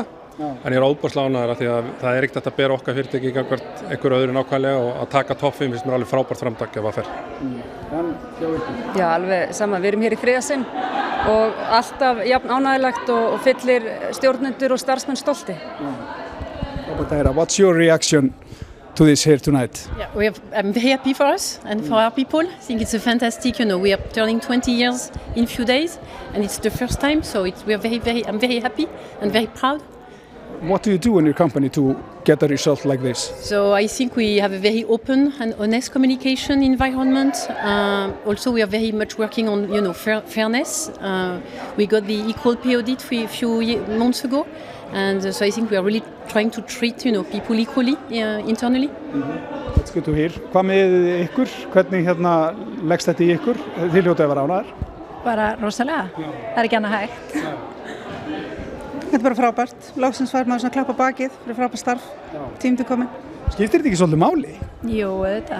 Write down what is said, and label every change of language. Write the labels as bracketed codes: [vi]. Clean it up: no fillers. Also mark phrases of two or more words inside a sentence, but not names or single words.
[is] En ég er óbúslega ánægður af því að það er ekkert að bera okkar fyrirtæki gagnvart einhverju öðru nákvæmlega og að taka topp 5 finnst mér alveg frábært framtak ef að fer. Já, alveg sama. Við erum hér í þriðja sinn og alltaf jafn ánægilegt og fyllir stjórnendur og starfsmenn stolti. [en] What's your reaction to this here tonight? Yeah, I'm very happy for us and for our people. I think it's a fantastic, we are turning 20 years in a few days and it's the first time, so I'm very happy and very proud. What do you do in your company to get a result like this? So I think we have a very open and honest communication environment. Also, we are very much working on, fairness. We got the equal pay audit a few months ago, and so I think we are really trying to treat, people equally internally. That's good to hear. [is] Hvað með ykkur? Hvernig leggst þetta í ykkur? Þið hljótið að vera ánægðir? Bara rosalega. Það ekki annað hægt. Þetta bara frábært. Loksins fær maður svona klappa bakið fyrir frábært starf. Tíminn kominn. Skiptir þetta ekki svolítið máli? Jú, þetta.